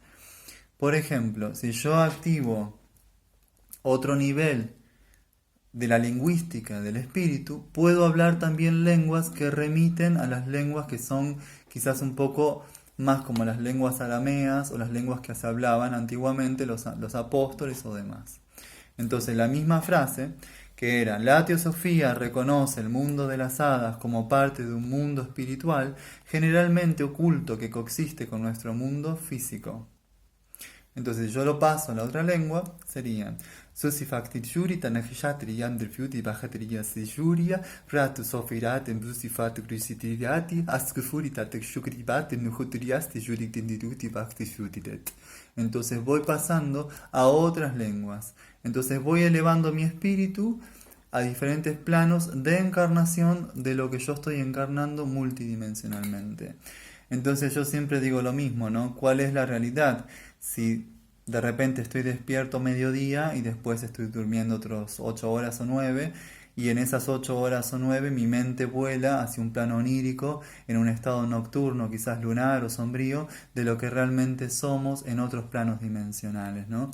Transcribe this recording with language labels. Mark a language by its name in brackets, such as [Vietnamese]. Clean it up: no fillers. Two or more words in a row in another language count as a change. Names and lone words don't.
[Spanish] Por ejemplo, si yo activo otro nivel de la lingüística del espíritu, puedo hablar también lenguas que remiten a las lenguas que son quizás un poco más como las lenguas arameas o las lenguas que se hablaban antiguamente los apóstoles o demás. Entonces la misma frase, que era la teosofía reconoce el mundo de las hadas como parte de un mundo espiritual, generalmente oculto que coexiste con nuestro mundo físico. Entonces yo lo paso a la otra lengua, sería Susifactit jurita nahishatri yandrifiuti bajatriya sijuria, ratu sofirat en brusifatu crisitiriati, ascufurita texucribate nujutriasti juritindiruti bactisutidet. Entonces voy pasando a otras lenguas. Entonces voy elevando mi espíritu a diferentes planos de encarnación de lo que yo estoy encarnando multidimensionalmente. Entonces yo siempre digo lo mismo, ¿no? ¿Cuál es la realidad? Si de repente estoy despierto mediodía y después estoy durmiendo otros 8 horas o 9, y en esas 8 horas o 9 mi mente vuela hacia un plano onírico, en un estado nocturno, quizás lunar o sombrío, de lo que realmente somos en otros planos dimensionales, ¿no?